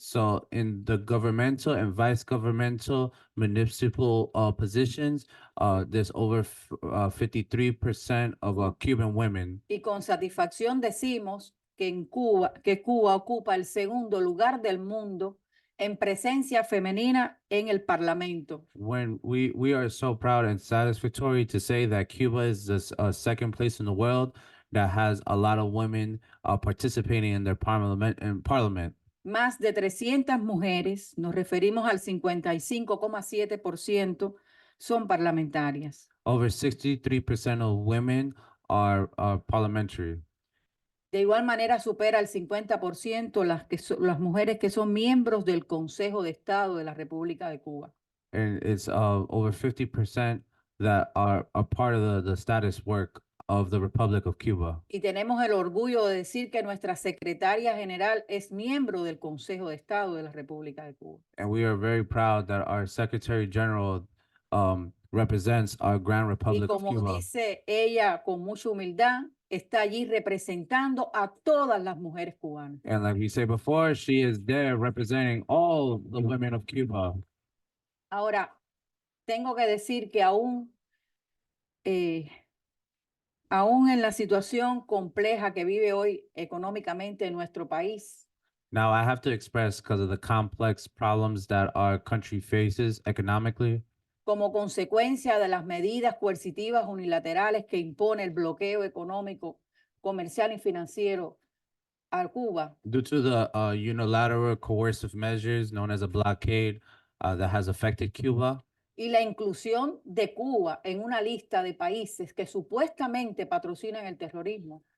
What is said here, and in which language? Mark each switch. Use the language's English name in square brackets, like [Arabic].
[English] So in the governmental and vice governmental municipal positions, there's over 53% of Cuban women. [Spanish] Y con satisfacción decimos que Cuba ocupa el segundo lugar del mundo en presencia femenina en el Parlamento. [English] When we are so proud and satisfactory to say that Cuba is the second place in the world that has a lot of women participating in their parliament. [Spanish] Más de 300 mujeres, nos referimos al 55,7%, son parlamentarias. [English] Over 63% of women are parliamentary. [Spanish] De igual manera supera el 50% las mujeres que son miembros del Consejo de Estado de la República de Cuba. [English] And it's over 50% that are a part of the status work of the Republic of Cuba. [Spanish] Y tenemos el orgullo de decir que nuestra secretaria general es miembro del Consejo de Estado de la República de Cuba. [English] And we are very proud that our Secretary General represents our Grand [Spanish] Y [English] Republic of [Spanish] como [English] Cuba. [Spanish] dice ella con mucha humildad, está allí representando a todas las mujeres cubanas. [English] And like we said before, she is there representing all the women of Cuba. [Spanish] Ahora, tengo que decir que aún en la situación compleja que vive hoy económicamente nuestro país, [English] Now I have to express, because of the complex problems that our country faces economically, [Spanish] como consecuencia de las medidas coercitivas unilaterales que impone el bloqueo económico, comercial y financiero a Cuba, [English] due to the unilateral coercive measures known as a blockade that has affected Cuba, [Spanish] y la inclusión de Cuba en una lista de países que supuestamente patrocinan el terrorismo,